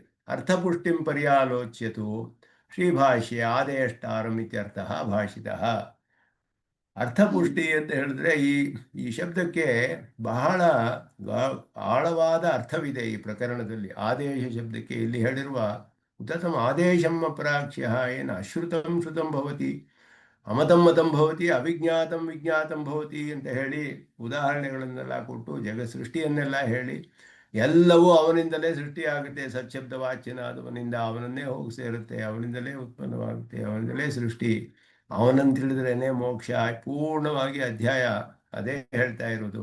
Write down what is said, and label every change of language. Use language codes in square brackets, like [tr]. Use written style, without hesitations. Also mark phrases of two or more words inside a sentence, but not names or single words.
[sa] ಅರ್ಥಪುಷ್ಟಿಂ ಪರ್ಯಾಲೋಚ್ಯತು ಶ್ರೀಭಾಷ್ಯ ಆದೇಷ್ಟಾರಂ ಇತ್ಯರ್ಥ ಭಾಷಿತಃ. [kn] ಅರ್ಥಪುಷ್ಟಿ ಅಂತ ಹೇಳಿದ್ರೆ ಈ ಶಬ್ದಕ್ಕೆ ಬಹಳ ಆಳವಾದ ಅರ್ಥವಿದೆ ಈ ಪ್ರಕರಣದಲ್ಲಿ. ಆದೇಶ ಶಬ್ದಕ್ಕೆ ಇಲ್ಲಿ ಹೇಳಿರುವ ಉತ್ತಮ ಆದೇಶಂ ಅಪ್ರಾಕ್ಷ್ಯ ಏನು [sa] ಅಶ್ರುತಂ ಶ್ರುತಂ ಭವತಿ, ಅಮತಂ ಮತಂ ಭವತಿ, ಅವಿಜ್ಞಾತಂ ವಿಜ್ಞಾತಂ ಭವತಿ [kn] ಅಂತ ಹೇಳಿ ಉದಾಹರಣೆಗಳನ್ನೆಲ್ಲ ಕೊಟ್ಟು ಜಗತ್ ಸೃಷ್ಟಿಯನ್ನೆಲ್ಲ ಹೇಳಿ, ಎಲ್ಲವೂ ಅವನಿಂದಲೇ ಸೃಷ್ಟಿಯಾಗುತ್ತೆ. ಸಚ್ಛಬ್ದ ವಾಚ್ಯನಾದವನಿಂದ ಅವನನ್ನೇ ಹೋಗಿ ಸೇರುತ್ತೆ, ಅವನಿಂದಲೇ ಉತ್ಪನ್ನವಾಗುತ್ತೆ, ಅವನಿಂದಲೇ ಸೃಷ್ಟಿ, ಅವನನ್ನು ತಿಳಿದ್ರೇನೆ ಮೋಕ್ಷ. ಪೂರ್ಣವಾಗಿ ಅಧ್ಯಾಯ ಅದೇ ಹೇಳ್ತಾ ಇರೋದು.